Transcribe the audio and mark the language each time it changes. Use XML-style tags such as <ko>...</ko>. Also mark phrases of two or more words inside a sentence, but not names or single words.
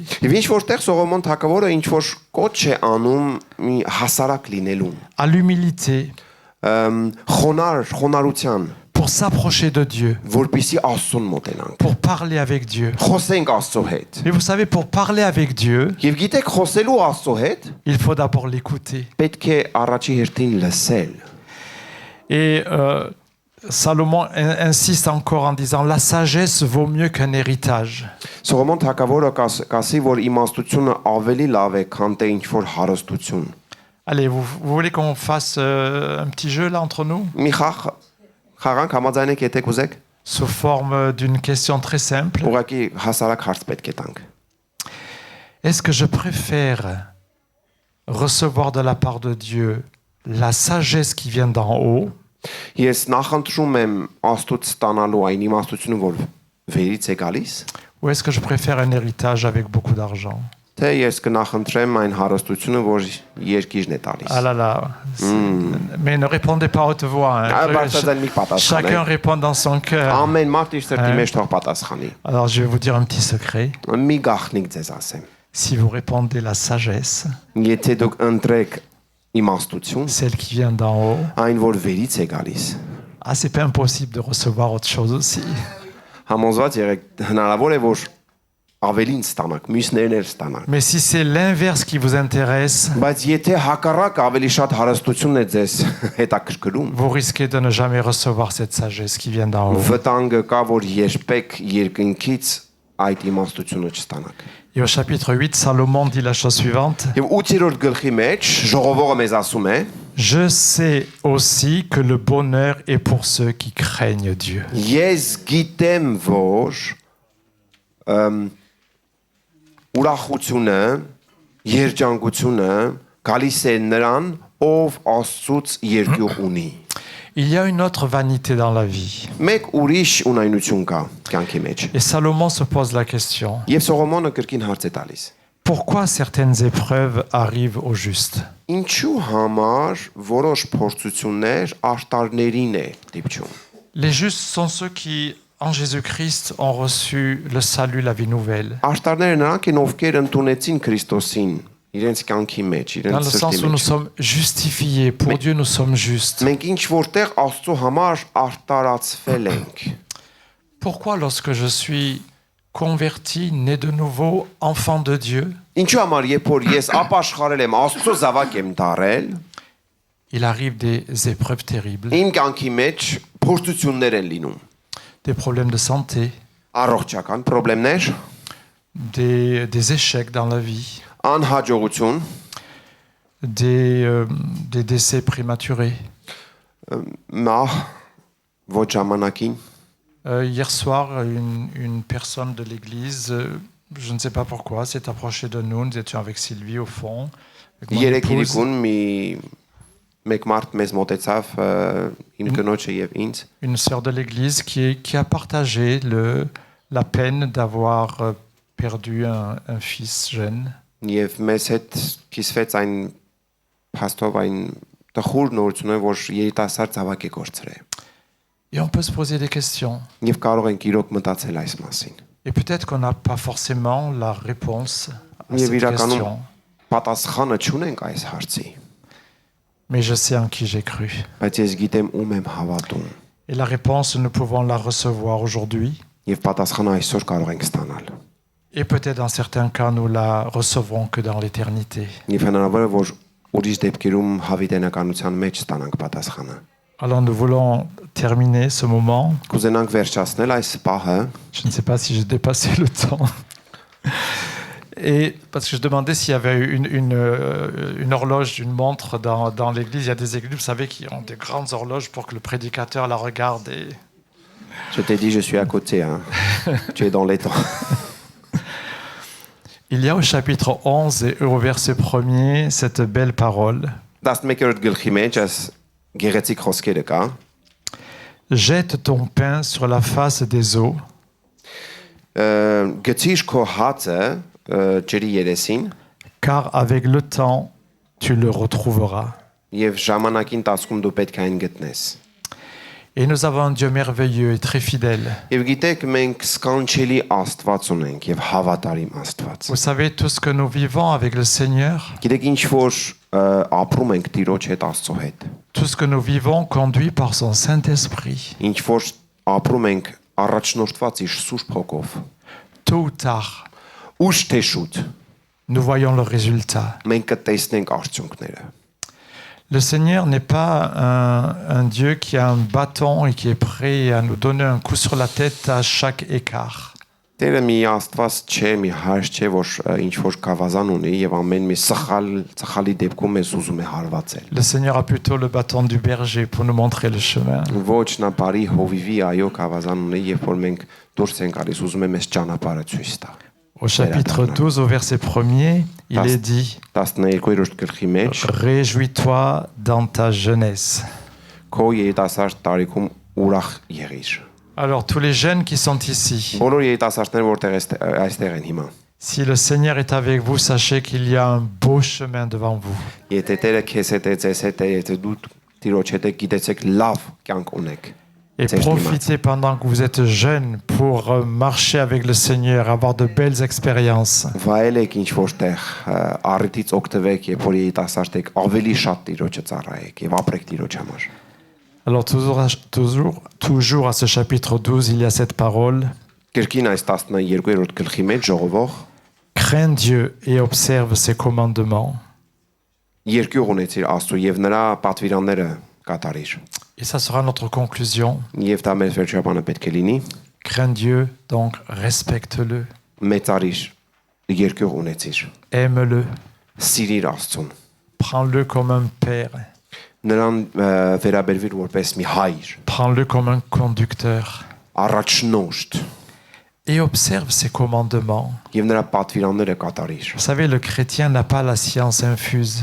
<hy>Եվ ինչ որտեղ Սողոմոն թագավորը ինչ որ կոչ է անում մի հասարակ լինելուն։</hy> <fr>À l'humilité,</fr> <hy>Խոնարհության,</hy> <fr>pour s'approcher de Dieu,</fr> <hy>որպեսզի Աստծուն մոտենանք։</hy> <fr>pour parler avec Dieu.</fr> <hy>Խոսենք Աստծո հետ։</hy> <fr>Mais vous savez, pour parler avec Dieu,</fr> <hy>Եվ գիտեք խոսելու Աստծո հետ</hy> <fr>il faut d'abord l'écouter.</fr> <hy>պետք է առաջի հերթին լսել։</hy> <fr>Et Salomon insiste encore en disant la sagesse vaut mieux qu'un héritage.</fr> <hy>Սողոմոն թագավորը կասի, որ իմաստությունը ավելի լավ է, քան թե ինչ որ հարստություն։</hy> <fr>Allez, vous voulez qu'on fasse un petit jeu là entre nous?</fr> <hy>Մի խաղանք համաձայն եք, եթե կուզեք։</hy> <fr>Sous forme d'une question très simple.</fr> <hy>Ուղղակի հասարակ հարց պետք է տանք։</hy> <fr>est-ce que je préfère recevoir de la part de Dieu la sagesse qui vient d'en haut,</fr> <hy>Ես նախընտրում եմ Աստծուց ստանալու այն իմաստությունը, որ վերից է գալիս,</hy> <fr>ou est-ce que je préfère un héritage avec beaucoup d'argent?</fr> <hy>թե ես կնախընտրեմ այն հարստությունը, որ երկիրն է տալիս։</hy> <fr>Ah là là. Mais ne répondez pas à haute voix. Hein.</fr> <hy>Բարձրացան մի</hy> <fr>Chacun</fr> <hy>պատասխան։</hy> <fr>répond dans son cœur.</fr> <hy>Ամեն մարդ իր սրտի մեջ թող պատասխանի։</hy> <fr>Alors je vais vous dire un petit secret.</fr> <hy>Մի գաղտնիք ձեզ ասեմ։</hy> <fr>Si vous répondez la sagesse,</fr> <hy>Եթե դուք ընտրեք իմաստություն,</hy> <fr>celle qui vient d'en haut,</fr> <hy>այն որ վերից է գալիս,</hy> <fr>ah, c'est pas impossible de recevoir autre chose aussi.</fr> <hy>համոզված եղեք, հնարավոր է որ ավելին ստանաք, մյուսներն էլ ստանաք։</hy> <fr>Mais si c'est l'inverse qui vous intéresse,</fr> <hy>Բայց եթե հակառակ ավելի շատ հարստությունն է ձեզ հետաքրքրում,</hy> <fr>vous risquez de ne jamais recevoir cette sagesse qui vient d'en haut.</fr> <hy>վտանգը կա, որ երբեք երկնքից այդ իմաստությունը չստանաք։</hy> <fr>Et au chapitre 8, Salomon dit la chose suivante.</fr> <hy>Եվ 8-րդ գլխի մեջ ժողովողը մեզ ասում է.</hy> <fr>Je sais aussi que le bonheur est pour ceux qui craignent Dieu.</fr> <hy>Ես գիտեմ, որ ուրախությունը, երջանկությունը գալիս է նրան, ով Աստծուց երկյուղ ունի։</hy> <fr>Il y a une autre vanité dans la vie.</fr> <hy>Մեկ ուրիշ ունայնություն կա կյանքի մեջ։</hy> <fr>Et Salomon se pose la question.</fr> <hy>Եվ Սողոմոնը կրկին հարց է տալիս.</hy> <fr>Pourquoi certaines épreuves arrivent au juste?</fr> <hy>Ինչու համար որոշ փորձություններ արտարներին է դիպչում։</hy> <fr>Les justes sont ceux qui, en Jésus-Christ, ont reçu le salut, la vie nouvelle.</fr> <hy>Արտարները նրանք են, ովքեր ընդունեցին Քրիստոսին իրենց կյանքի մեջ,</hy> <fr>Dans</fr> <hy>իրենց</hy> <fr>le</fr> <hy>սրտի</hy> <fr>sens où nous</fr> <hy>մեջ։</hy> <fr>sommes justifiés. Pour Dieu, nous sommes justes.</fr> <hy>Մենք ինչ որտեղ Աստծո համար արտարացվել ենք։</hy> <fr>Pourquoi, lorsque je suis converti, né de nouveau, enfant de Dieu,</fr> <hy>Ինչու համար երբ որ ես ապաշխարել եմ, Աստծո զավակ եմ դարել,</hy> <fr>il arrive des épreuves terribles,</fr> <hy>իմ կյանքի մեջ փորձություններ են լինում։</hy> <fr>des problèmes de santé,</fr> <hy>Առողջական խնդիրներ,</hy> <fr>des échecs dans la vie,</fr> <hy>անհաջողություն,</hy> <fr>des décès prématurés.</fr> <hy>մահ ոչ ժամանակին,</hy> <fr>Hier soir, une personne de l'église, je ne sais pas pourquoi, s'est approchée de nous. Nous étions avec Sylvie au fond. Avec mon</fr> <hy>երեք</hy> <fr>épouse.</fr> <hy>իրիկուն մեկ մարդ մեզ մոտեցավ իմ կնոջը եւ ինձ</hy> <fr>Une sœur de l'église qui a partagé la peine d'avoir perdu un fils jeune.</fr> <hy>եւ մեզ հետ կիսվեց այն փաստով այն տխուր նորությունը, որ երիտասարդ զավակ է կորցրել։</hy> <fr>Et on peut se poser des questions.</fr> <hy>Եվ կարող ենք իրոք մտածել այս մասին։</hy> <fr>Et peut-être qu'on n'a pas forcément la réponse à</fr> <hy>Եվ</hy> <fr>cette</fr> <hy>իրականում</hy> <fr>question.</fr> <hy>պատասխանը չունենք այս հարցի,</hy> <fr>Mais je sais en qui j'ai cru.</fr> <hy>բայց ես գիտեմ ում եմ հավատում։</hy> <fr>Et la réponse, nous pouvons la recevoir aujourd'hui.</fr> <hy>Եվ պատասխանը այսօր կարող ենք ստանալ։</hy> <fr>Et peut-être dans certains cas, nous la recevrons que dans l'éternité.</fr> <hy>Եվ հնարավոր է, որ ուրիշ դեպքերում հավիտենականության մեջ ստանանք պատասխանը։</hy> <fr>Alors nous voulons terminer ce moment.</fr> <hy>Կուզենանք վերջացնել այս պահը,</hy> <fr>Je ne sais pas si j'ai dépassé le temps. Et parce que je demandais s'il y avait une horloge, une montre dans l'église. Il y a des églises, vous savez, qui ont des grandes horloges pour que le prédicateur la regarde. Et... je t'ai dit je suis à côté, hein. Tu es dans les temps. Il y a au chapitre 11 et au verset 1er cette belle parole.</fr> <hy>11-րդ գլխի մեջ այս գեղեցիկ խոսքերը կա։</hy> <fr>Jette ton pain sur la face des eaux,</fr> <hy>Գցիր քո հացը ջրի երեսին</hy> <fr>car avec le temps, tu le retrouveras.</fr> <hy>եւ ժամանակին տասկում դու պետք է այն գտնես։</hy> <fr>Et nous avons un Dieu merveilleux et très fidèle.</fr> <hy>Եվ գիտեք մենք սքանչելի Աստված ունենք եւ հավատարիմ Աստված։</hy> <fr>Vous savez, tout ce que nous vivons avec le Seigneur,</fr> <hy>Գիտեք ինչ որ ապրում ենք Տիրոջ հետ Աստծո հետ։</hy> <fr>tout ce que nous vivons conduit par son Saint-Esprit.</fr> <hy>Ինչ որ ապրում ենք առաջնորդված իր Սուրբ Հոգով։</hy> <fr>Tôt ou tard,</fr> <hy>Ուշ թե շուտ</hy> <fr>nous voyons le résultat.</fr> <hy>մենք կտեսնենք արդյունքները։</hy> <fr>Le Seigneur n'est pas un Dieu qui a un bâton et qui est prêt à nous donner un coup sur la tête à chaque écart.</fr> <hy>Տերը մի Աստված չէ, մի հայր չէ, որ ինչ որ կավազան ունի եւ ամեն մի սխալի դեպքում մեզ ուզում է հարվածել։</hy> <fr>Le Seigneur a plutôt le bâton du berger pour nous montrer le chemin.</fr> <hy>Ոչ նա բարի հովիվի այո կավազան ունի, երբ որ մենք դուրս ենք գալիս, ուզում է մեզ ճանապարհը ցույց տա։</hy> <fr>Au chapitre 12, au verset 1er, il est dit</fr> <hy>12-րդ գլխի մեջ</hy> <fr>Réjouis-toi dans ta jeunesse.</fr> <hy>քո երիտասարդ տարիքում ուրախ եղիր։</hy> <fr>Alors, tous les jeunes qui sont ici,</fr> <hy>Բոլոր երիտասարդները որտեղ այստեղ են հիմա։</hy> <fr>si le Seigneur est avec vous, sachez qu'il y a un beau chemin devant vous.</fr> <hy>Եթե Տերը քեզ հետ է, ձեզ հետ է, եթե դու Տիրոջ հետ եք, գիտեցեք լավ կյանք ունեք։</hy> <fr>Et profitez pendant que vous êtes jeunes pour marcher avec le Seigneur, avoir de belles expériences.</fr> <hy>Վայելեք ինչ որտեղ առիթից օգտվեք, երբ որ երիտասարդ եք, ավելի շատ Տիրոջը ծառայեք եւ ապրեք Տիրոջ համար։</hy> <fr>Alors toujours à ce chapitre 12, il y a cette parole.</fr> <hy>Կրկին այս 12-րդ գլխի մեջ ժողովող</hy> <fr>Crains Dieu et observe ses commandements.</fr> <hy>երկյուղ ունեցիր Աստծո եւ նրա պատվիրանները կատարիր։</hy> <fr>Et ça sera notre conclusion.</fr> <hy>Եվ դա մեր վերջաբանը պետք է լինի։</hy> <fr>Crains Dieu, donc respecte-le,</fr> <hy>Մեծարիր, երկյուղ ունեցիր։</hy> <fr>aime-le,</fr> <hy>Սիրիր Աստծուն։</hy> <fr>prends-le comme un père,</fr> <hy>Նրան վերաբերվիր որպես մի հայր,</hy> <fr>prends-le comme un conducteur</fr> <hy>առաջնորդ</hy> <fr>et observe ses commandements.</fr> <hy>եւ նրա պատվիրանները կատարիր։</hy> <fr>Vous savez, le chrétien n'a pas la science infuse.</fr>